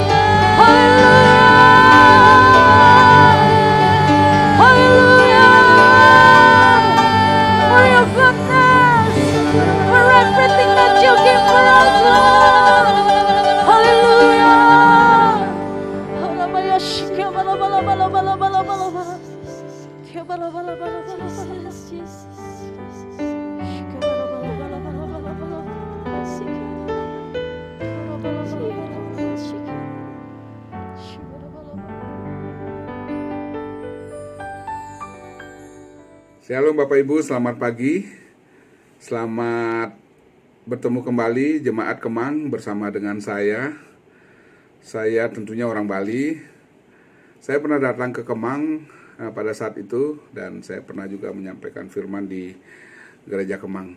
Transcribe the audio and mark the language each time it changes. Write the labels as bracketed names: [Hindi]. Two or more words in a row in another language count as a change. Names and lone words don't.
[English] Hallelujah. Hallelujah. For your goodness, for everything that you give for us, Lord. Hallelujah. Hallelujah. Shika bala bala bala bala bala bala bala. Kia bala bala bala bala bala. Shika bala bala bala bala bala bala. Shika bala bala bala bala. Shika bala bala bala. [Indonesian] Shalom Bapak Ibu, selamat pagi. Selamat bertemu kembali Jemaat Kemang bersama dengan saya. Saya tentunya orang Bali. Saya pernah datang ke Kemang pada saat itu dan saya pernah juga menyampaikan firman di Gereja Kemang.